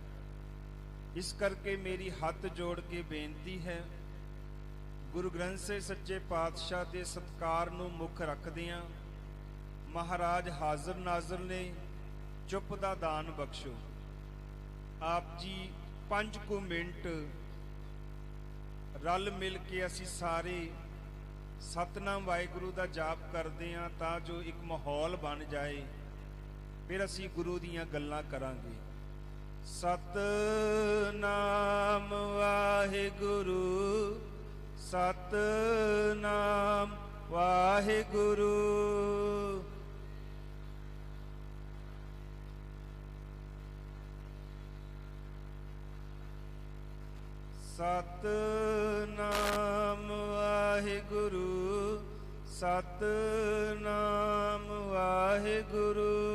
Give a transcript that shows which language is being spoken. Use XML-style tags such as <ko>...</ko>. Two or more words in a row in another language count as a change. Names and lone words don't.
<pa>ਇਸ ਕਰਕੇ ਮੇਰੀ ਹੱਥ ਜੋੜ ਕੇ ਬੇਨਤੀ ਹੈ, ਗੁਰੂ ਗ੍ਰੰਥ ਸੇ ਸੱਚੇ ਪਾਤਸ਼ਾਹ ਕੇ ਸਤਿਕਾਰ ਨੂੰ ਮੁੱਖ ਰੱਖਦਿਆਂ ਮਹਾਰਾਜ ਹਾਜ਼ਰ ਨਾਜ਼ਰ ਨੇ ਚੁੱਪ ਦਾ ਦਾਨ ਬਖਸ਼ੋ। ਆਪ ਜੀ 5 ਕੁਛ ਮਿੰਟ ਰਲ ਮਿਲ ਕੇ ਅਸੀ ਸਾਰੇ ਸਤਿਨਾਮ ਵਾਹਿਗੁਰੂ ਦਾ ਜਾਪ ਕਰਤੇ ਹੈਂ, ਤਾਂ ਜੋ ਇਕ ਮਾਹੌਲ ਬਣ ਜਾਏ, ਫਿਰ ਅਸੀ ਗੁਰੂ ਦੀਆਂ ਗੱਲਾਂ ਕਰਾਂਗੇ। ਸਤਿਨਾਮ ਵਾਹਿਗੁਰੂ ਸਤਿਨਾਮ ਵਾਹਿਗੁਰੂ। ਸਤਿਨਾਮ ਵਾਹਿਗੁਰੂ ਸਤਿਨਾਮ ਵਾਹਿਗੁਰੂ।</pa>